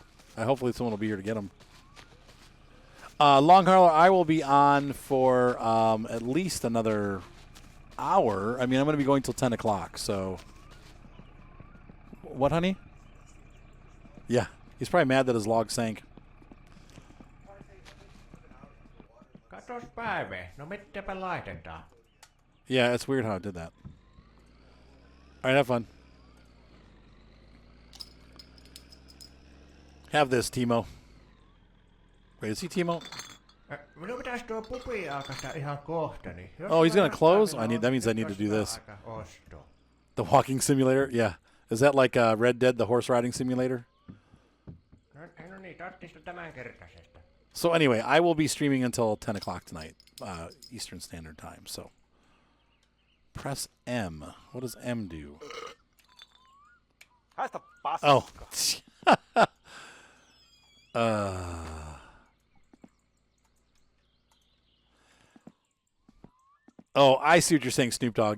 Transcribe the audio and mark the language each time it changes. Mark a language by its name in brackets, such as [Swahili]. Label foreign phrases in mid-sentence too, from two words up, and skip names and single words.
[English] Hopefully someone will be here to get them. Long Hauler, I will be on for at least another hour. I mean, I'm going to be going till 10 o'clock, so. What, honey? Yeah. He's probably mad that his log sank. [Finnish] Katos päivä. No mitäpä laitetaan? [English] Yeah, it's weird how it did that. All right, have fun. Have this, Timo. Wait, is he Timo? [Finnish] Minun pitäisi tuo pubi aukasta ihan kohta. Niin [English] oh, he's going to close? That means I need to do this. The walking simulator? Yeah. Is that like Red Dead, the horse riding simulator? [Finnish] No niin, tarvitsisi tämän kertaisesta. [English] So anyway, I will be streaming until 10 o'clock tonight, Eastern Standard Time. So press M. What does M do? Oh. Oh, I see what you're saying, Snoop Dogg.